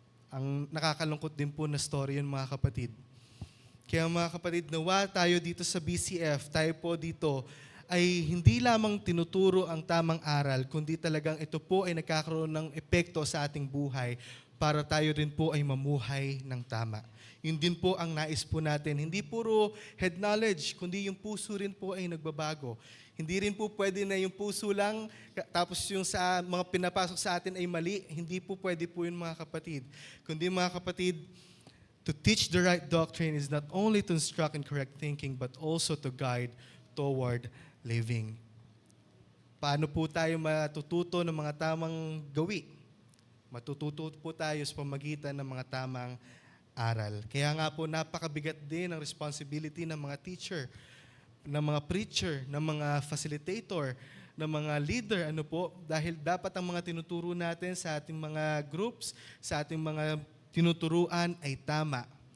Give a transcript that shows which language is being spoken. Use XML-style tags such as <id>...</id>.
<tl>Ang nakakalungkot din po na story yun, mga kapatid. Kaya mga kapatid, nawa tayo dito sa BCF, tayo po dito, ay hindi lamang tinuturo ang tamang aral, kundi talagang ito po ay nagkakaroon ng epekto sa ating buhay para tayo rin po ay mamuhay ng tama. Yun din po ang nais po natin. Hindi puro head knowledge, kundi yung puso rin po ay nagbabago. Hindi rin po pwede na yung puso lang, tapos yung sa mga pinapasok sa atin ay mali. Hindi po pwede po yun, mga kapatid. Kundi, mga kapatid,</tl> <en>to teach the right doctrine is not only to instruct in correct thinking, but also to guide toward living.</en> <tl>Paano po tayo matututo ng mga tamang gawi? Matututo po tayo sa pamagitan ng mga tamang aral. Kaya nga po, napakabigat din ang responsibility ng mga teacher, ng mga preacher, ng mga facilitator, ng mga leader, dahil dapat ang mga tinuturo natin sa ating mga groups, sa ating mga tinuturuan ay tama.</tl>